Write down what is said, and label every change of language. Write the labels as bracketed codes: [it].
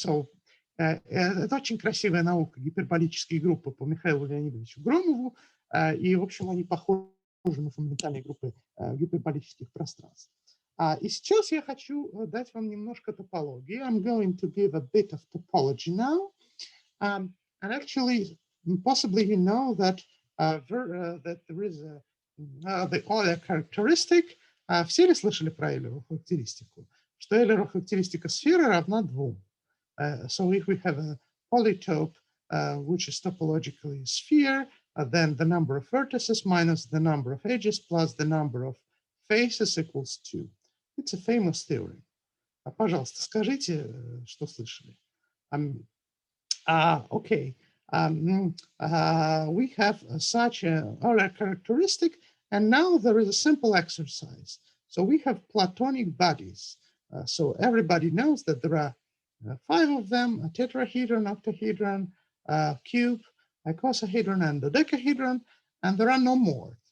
[ru] So это очень красивая наука, гиперболические группы по Михаилу Леонидовичу Громову, и, в общем, они похожи на фундаментальные группы гиперболических пространств. И сейчас я хочу дать вам немножко топологии. [en] I'm going to give a bit of topology now. And actually, possibly you know that, that there is the Euler characteristic. [ru] Все ли слышали про Эйлерову характеристику? Что Эйлерова характеристика сферы равна 2. [en] So if we have a polytope, which is topologically a sphere, then the number of vertices minus the number of edges plus the number of faces equals 2. It's a famous theorem. [ru] Пожалуйста, скажите, что слышали. [en] Okay. We have such a Euler characteristic, and now there is a simple exercise. So we have Platonic bodies. So everybody knows that there are 5 of them: a tetrahedron, octahedron, cube, icosahedron, and dodecahedron, and there are no more.